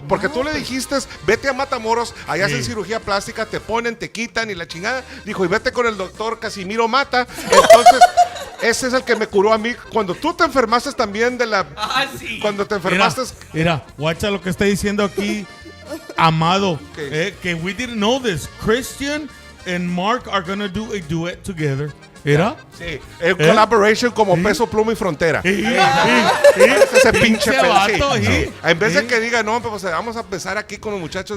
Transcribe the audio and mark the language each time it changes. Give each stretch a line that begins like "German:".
Spanish: Porque tú le dijiste, vete a Matamoros, allá hacen cirugía plástica, te ponen, te quitan y la chingada. Dijo, y vete con el doctor Casimiro Mata. Entonces, ese es el que me curó a mí. Cuando tú te enfermaste también de la... Sí. Cuando te enfermaste... Mira, guacha lo que está diciendo aquí, Amado. Que
English: we didn't know this. Christian and Mark are gonna do a duet together.
Spanish: ¿Era? Sí, en collaboration como Peso Pluma y Frontera. Ese pinche vato, sí. En vez de que diga, no, pues vamos a empezar aquí con los muchachos.